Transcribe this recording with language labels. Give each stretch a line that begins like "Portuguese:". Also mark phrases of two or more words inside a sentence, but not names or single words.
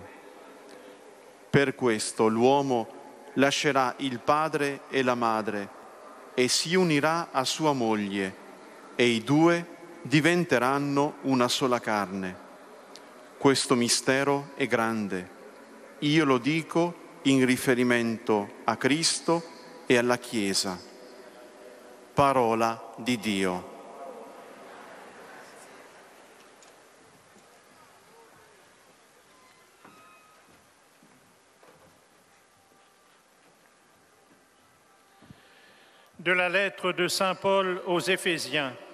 Italian: Per questo l'uomo lascerà il padre e la madre e si unirà a sua moglie e i due diventeranno una sola carne. Questo mistero è grande. Io lo dico in riferimento a Cristo e alla Chiesa. Parola di Dio.
French: De la lettre de Saint Paul aux Éphésiens.